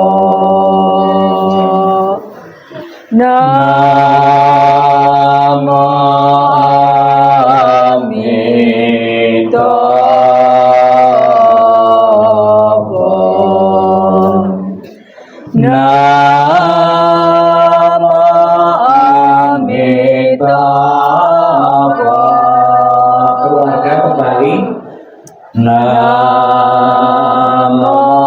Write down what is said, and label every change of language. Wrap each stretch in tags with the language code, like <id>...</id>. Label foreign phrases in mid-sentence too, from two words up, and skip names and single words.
<sa>Namo Amitabha. Namo Amitabha.</sa> <id>Keluarga kembali.</id> <sa>Namo</sa>